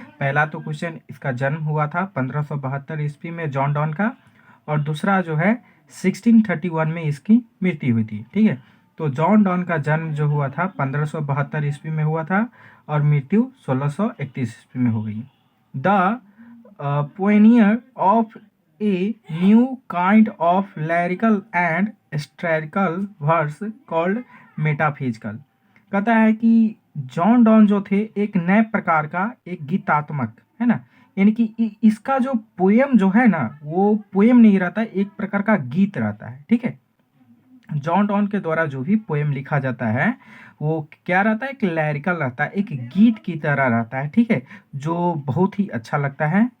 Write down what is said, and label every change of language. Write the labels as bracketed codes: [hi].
[hi] पहला तो क्वेश्चन, इसका जन्म हुआ था 1572 ईस्वी में जॉन डॉन का, और दूसरा जो है 1631 में इसकी मृत्यु हुई थी, ठीक है। तो जॉन डॉन का जन्म जो हुआ था 1572 ईस्वी में हुआ था और मृत्यु 1631 ईस्वी में हो गई। [en] The pioneer of a new kind of lyrical and satirical verse called metaphysical। [hi] कहता है कि जॉन डॉन जो थे एक नए प्रकार का एक गीतात्मक, है ना, यानी कि इसका जो पोएम जो है ना, वो पोएम नहीं रहता, एक प्रकार का गीत रहता है, ठीक है। जॉन डॉन के द्वारा जो भी पोएम लिखा जाता है वो क्या रहता है, एक लैरिकल रहता है, एक गीत की तरह रहता है, ठीक है, जो बहुत ही अच्छा लगता है।